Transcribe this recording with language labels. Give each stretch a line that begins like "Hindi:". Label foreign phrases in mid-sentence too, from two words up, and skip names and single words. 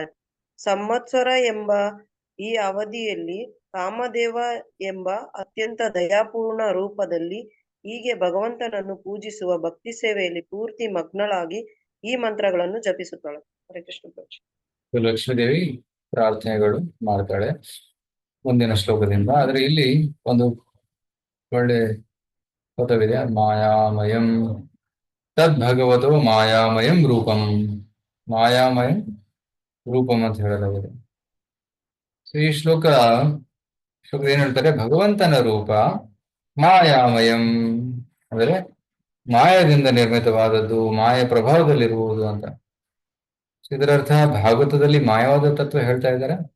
Kannada: ಸಂವತ್ಸರ ಎಂಬ ಈ ಅವಧಿಯಲ್ಲಿ ಕಾಮದೇವ ಎಂಬ ಅತ್ಯಂತ ದಯಾಪೂರ್ಣ ರೂಪದಲ್ಲಿ ಹೀಗೆ ಭಗವಂತನನ್ನು ಪೂಜಿಸುವ ಭಕ್ತಿ ಸೇವೆಯಲ್ಲಿ ಪೂರ್ತಿ ಮಗ್ನಳಾಗಿ ಈ ಮಂತ್ರಗಳನ್ನು ಜಪಿಸುತ್ತಾಳೆ.
Sanskrit: ಹರೇ ಕೃಷ್ಣ.
Kannada: ಲಕ್ಷ್ಮೀದೇವಿ ಪ್ರಾರ್ಥನೆಗಳು ಮಾಡ್ತಾಳೆ ಮುಂದಿನ ಶ್ಲೋಕದಿಂದ. ಆದ್ರೆ ಇಲ್ಲಿ ಒಂದು ಒಳ್ಳೆ ಪದವಿದೆ,
Sanskrit: ಮಾಯಾಮಯಂ ತದ್ ಭಗವತೋ ಮಾಯಾಮಯಂ ರೂಪಂ. ಮಾಯಾಮಯಂ ರೂಪಂ
Kannada: ಅಂತ ಹೇಳಲಾಗಿದೆ. ಈ ಶ್ಲೋಕ ಏನ್ ಹೇಳ್ತಾರೆ? ಭಗವಂತನ ರೂಪ ಮಾಯಾಮಯಂ ಅಂದ್ರೆ ಮಾಯದಿಂದ ನಿರ್ಮಿತವಾದದ್ದು, ಮಾಯ ಪ್ರಭಾವದಲ್ಲಿರುವುದು ಅಂತ. ಇದರರ್ಥ ಭಾಗವತದಲ್ಲಿ ಮಾಯವಾದ ತತ್ವ ಹೇಳ್ತಾ ಇದ್ದಾರೆ.